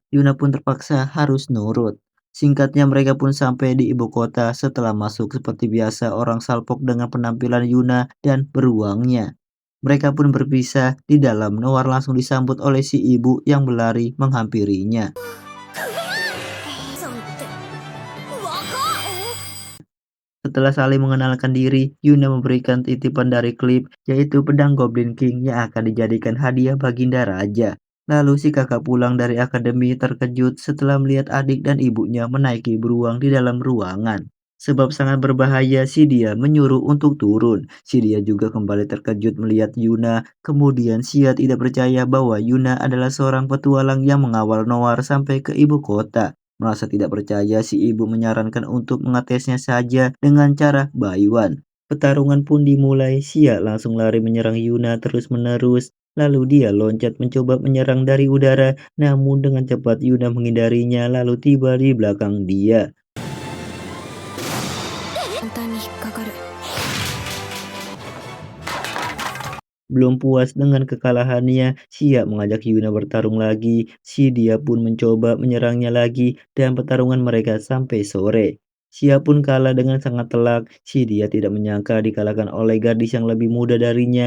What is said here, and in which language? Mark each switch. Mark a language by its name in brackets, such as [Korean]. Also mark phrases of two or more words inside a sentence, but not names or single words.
[Indonesian] Yuna pun terpaksa harus nurut. Singkatnya mereka pun sampai di ibu kota setelah masuk seperti biasa orang salpok dengan penampilan Yuna dan beruangnya. Mereka pun berpisah. Di dalam Noir langsung disambut oleh si ibu yang berlari menghampirinya. [Japanese] さんって若っ [Indonesian] Setelah saling mengenalkan diri, Yuna memberikan titipan dari Clip, yaitu pedang Goblin King yang akan dijadikan hadiah Baginda Raja. Lalu si kakak pulang dari akademi terkejut setelah melihat adik dan ibunya menaiki beruang di dalam ruangan. Sebab sangat berbahaya, si dia menyuruh untuk turun. Si dia juga kembali terkejut melihat Yuna. Kemudian Sia tidak percaya bahwa Yuna adalah seorang petualang yang mengawal Noir sampai ke ibu kota. Merasa tidak percaya, si ibu menyarankan untuk mengetesnya saja dengan cara [English] buy one. [Indonesian] Pertarungan pun dimulai. Sia langsung lari menyerang Yuna terus-menerus. Lalu dia loncat mencoba menyerang dari udara, namun dengan cepat Yuna menghindarinya lalu tiba di belakang dia. [Japanese] 簡単に引っかかる [Indonesian] Belum puas dengan kekalahannya, Sia mengajak Yuna bertarung lagi. Si dia pun mencoba menyerangnya lagi dan pertarungan mereka sampai sore. Xia pun kalah dengan sangat telak. Si dia tidak menyangka dikalahkan oleh gadis yang lebih muda darinya.